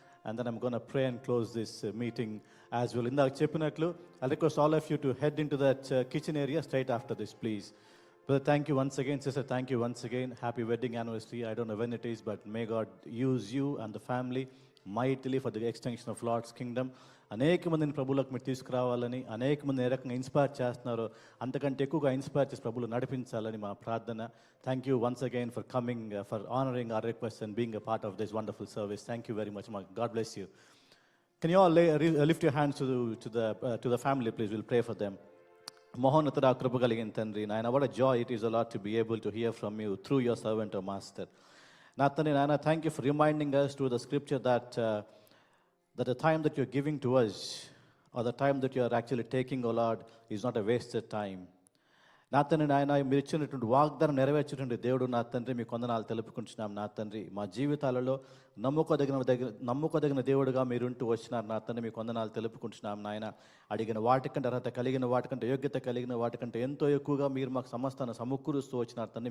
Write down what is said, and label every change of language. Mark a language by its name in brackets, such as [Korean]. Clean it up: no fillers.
[English] And then I'm going to pray and close this meeting as well. [Telugu] Inda cheppinatlu, [English] I'll request all of you to head into that kitchen area straight after this, please. Brother, thank you once again. Sister, thank you once again. Happy wedding anniversary. I don't know when it is, but may God use you and the family mightily for the extension of Lord's kingdom. [Telugu] అనేక మందిని ప్రభువులకు మీరు తీసుకురావాలని, అనేక మందిని ఏ రకంగా inspire చేస్తున్నారో అంతకంటే ఎక్కువగా ఇన్స్పైర్ చేసి ప్రభువులు నడిపించాలని మా ప్రార్థన. [English] Thank you once again for coming, for honouring our request and being a part of this wonderful service. Thank you very much. God bless you. Can you all lift your hands to the family, please. Will pray for them. [Telugu] మహోన్నతుడా, కృప కలిగిన తండ్రి నాయన, [English] what a joy it is, O Lord, to be able to hear from you through your servant, O Master. [Telugu] నా తండ్రి నాయన, [English] thank you for reminding us through the scripture that the time that you're giving to us, or the time that you're actually taking, O Lord, is not a wasted time. [Telugu] నా తండ్రి నాయన మీరు ఇచ్చినటువంటి వాగ్దానం నెరవేర్చేటువంటి దేవుడు నా తండ్రి మీ కొందనాలు తెలుపుకుంటున్నాం నా తండ్రి. మా జీవితాలలో నమ్ముకోదగిన దేవుడుగా మీరుంటూ వచ్చినారు నా తండ్రి. మీ కొందనాలు తెలుపుకుంటున్నాం నాయన. అడిగిన వాటికంటే అర్హత కలిగిన వాటికంటే యోగ్యత కలిగిన వాటికంటే ఎంతో ఎక్కువగా మీరు మాకు సమస్తాన్ని సమకూరుస్తూ వచ్చినారు తండ్రి.